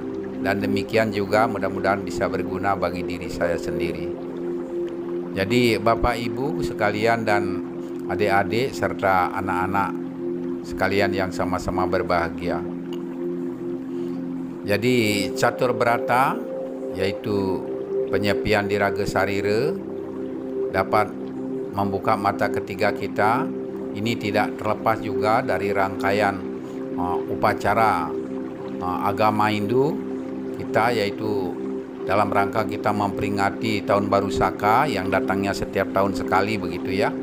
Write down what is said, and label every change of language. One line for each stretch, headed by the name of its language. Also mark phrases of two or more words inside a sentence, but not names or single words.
Indonesian: Dan demikian juga mudah-mudahan bisa berguna bagi diri saya sendiri. Jadi Bapak Ibu sekalian dan adik-adik serta anak-anak sekalian yang sama-sama berbahagia. Jadi Catur Brata yaitu penyepian diraga sarira dapat membuka mata ketiga kita. Ini tidak terlepas juga dari rangkaian upacara agama Hindu kita, yaitu dalam rangka kita memperingati Tahun Baru Saka yang datangnya setiap tahun sekali begitu ya.